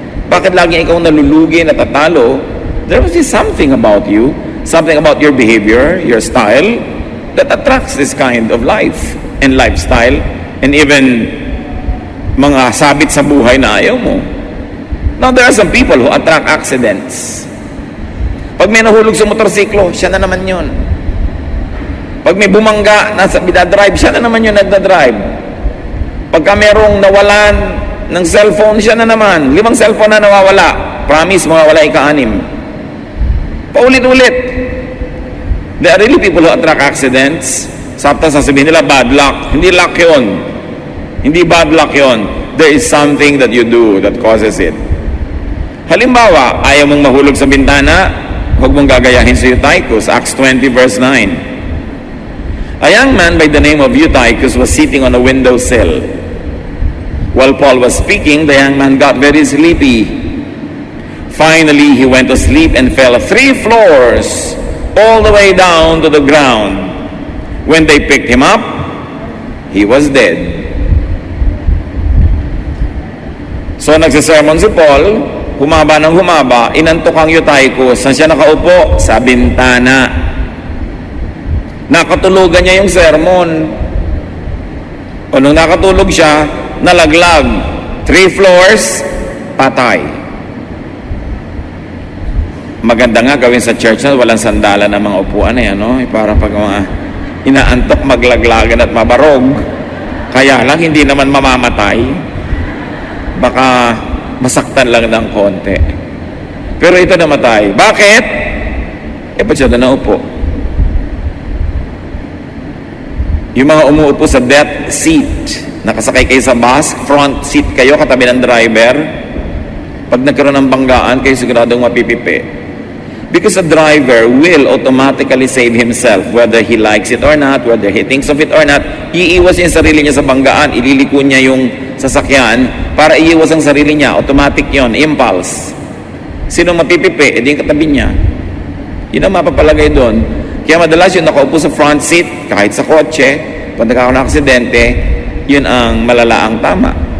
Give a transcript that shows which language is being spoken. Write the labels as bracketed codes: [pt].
[tl] Bakit lagi ikaw nalulugi, natatalo? [en] There must be something about you, something about your behavior, your style, that attracts this kind of life and lifestyle, and even [tl] mga sabit sa buhay na ayaw mo. [en] Now, there are some people who attract accidents. [tl] Pag may nahulog sa motorsiklo, siya na naman yun. Pag may bumangga, nasa bidadrive, siya na naman yun nagdadrive. Pagka merong nawalan ng cellphone, siya na naman. 5 cellphone na nawawala. Promise, mawawala ika-6. Paulit-ulit. [en] There are really people who attract accidents. [tl] Sapta sasabihin nila, [en] bad luck. Hindi luck yun. [tl] Hindi bad luck yun. [en] There is something that you do that causes it. [tl] Halimbawa, ayaw mong mahulog sa bintana, huwag mong gagayahin si Eutychus. [en] Acts 20 verse 9. A young man by the name of Eutychus was sitting on a windowsill. While Paul was speaking, the young man got very sleepy. Finally, he went to sleep and fell 3 floors all the way down to the ground. When they picked him up, he was dead. [tl] So nagsisermon si Paul, humaba ng humaba, inantok ang Eutychus. Saan siya nakaupo? Sa bintana. Nakatulugan niya yung sermon. O nung nakatulog siya, nalaglag. 3 floors, patay. Maganda nga gawin sa church na walang sandalan ng mga upuan eh, no? Para pag mga inaantok, maglaglagan at mabarog. Kaya lang, hindi naman mamamatay. Baka masaktan lang ng konti. Pero ito namatay. Bakit? Ba't siya na naupo? Yung mga umuupo sa death seat, nakasakay kayo sa bus, front seat kayo, katabi ng driver, pag nagkaroon ng banggaan, kayo siguradong mapipipi. [en] Because a driver will automatically save himself, whether he likes it or not, whether he thinks of it or not. [tl] Iiwas yung sarili niya sa banggaan, ililiko niya yung sasakyan para iiwas ang sarili niya. Automatic yon, impulse. Sino mapipipi? Edi yung katabi niya. Yun ang mapapalagay doon. Kaya madalas yung nakaupo sa front seat, kahit sa kotse, pag nagkakaroon ng aksidente, yun ang malalaang tama.